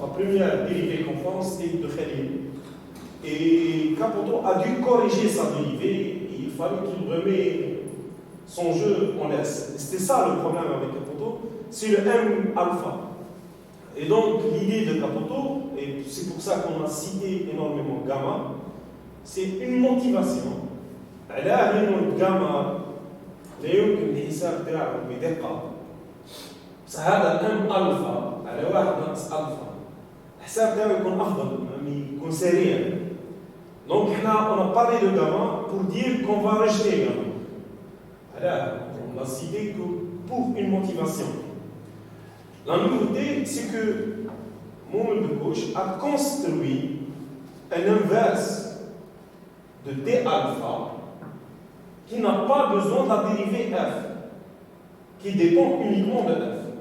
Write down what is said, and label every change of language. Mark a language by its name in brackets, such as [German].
[French] La première dérivée conforme, c'était de Khalil. Et Capoto a dû corriger sa dérivée. Il fallait qu'il remette son jeu en S. C'était ça le problème avec Capoto, c'est le M alpha. Et donc l'idée de Capoto, et c'est pour ça qu'on a cité énormément gamma, c'est une motivation. [Arabic] على أن الجاما لا يمكن الحساب تاعه بدقة. بس هذا M ألفا على 1 ناقص ألفا الحساب تاعه يكون أفضل، يكون سريع. [French] Donc on a parlé de gamma pour dire qu'on va rejeter gamma. Alors, on a cité que pour une motivation. La nouveauté, c'est que Mohamed Bekouch a construit un inverse de D alpha qui n'a pas besoin de la dérivée f, qui dépend uniquement de f.